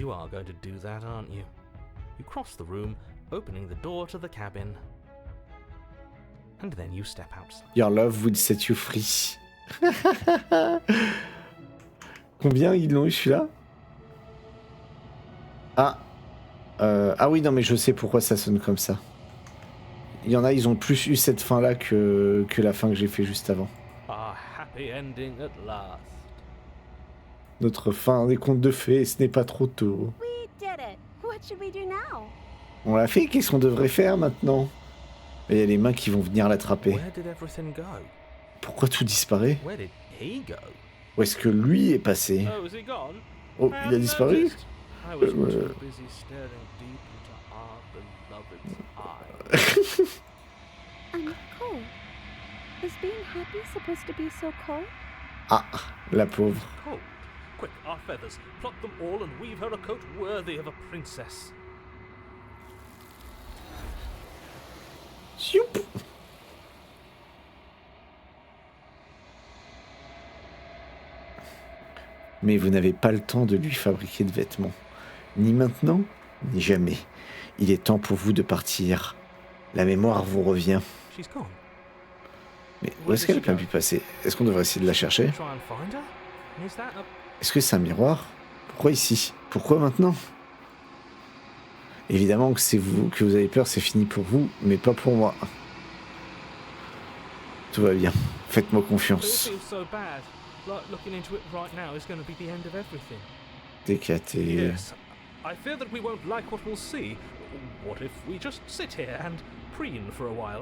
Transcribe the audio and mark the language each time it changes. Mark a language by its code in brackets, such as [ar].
[en] you are going to do that, aren't you? You cross the room, opening the door to the cabin, and then you step outside. Your love will set you free. [fr] Combien ils l'ont eu celui-là? Ah. Ah oui, non, mais je sais pourquoi ça sonne comme ça. Il y en a, ils ont plus eu cette fin-là que la fin que j'ai fait juste avant. [en] Our happy ending at last. [fr] Notre fin des contes de fées, ce n'est pas trop tôt. [en] We did it. What should we do now? [fr] On l'a fait, qu'est-ce qu'on devrait faire maintenant? Il y a les mains qui vont venir l'attraper. [en] Where did everything go? [fr] Pourquoi tout disparaît? [en] Where did he go? [fr] Où est-ce que lui est passé? [en] Oh, is he gone? [fr] Oh, il a disparu? [en] Noticed. I was too Euh, busy staring deep into our beloved's eyes. I'm cold. Is being happy supposed to be so cold? [fr] Ah, la pauvre. [en] Cold. Quick, our feathers. Pluck them all and weave her a coat worthy of a princess. Youp. [fr] Mais vous n'avez pas le temps de lui fabriquer de vêtements. Ni maintenant, ni jamais. Il est temps pour vous de partir. La mémoire vous revient. [en] She's gone. [fr] Mais où est-ce qu'elle a pu passer? Est-ce qu'on devrait essayer de la chercher? [en] Try and find her? Is that a... [fr] Est-ce que c'est un miroir? Pourquoi ici? Pourquoi maintenant? Évidemment que c'est vous que vous avez peur, c'est fini pour vous, mais pas pour moi. Tout va bien. Faites-moi [en] It [fr] confiance. [en] feels so bad. Like looking into it right now is going to be the end of everything. Décaté. Yes. I fear that we won't like what we'll see. What if we just sit here and preen for a while?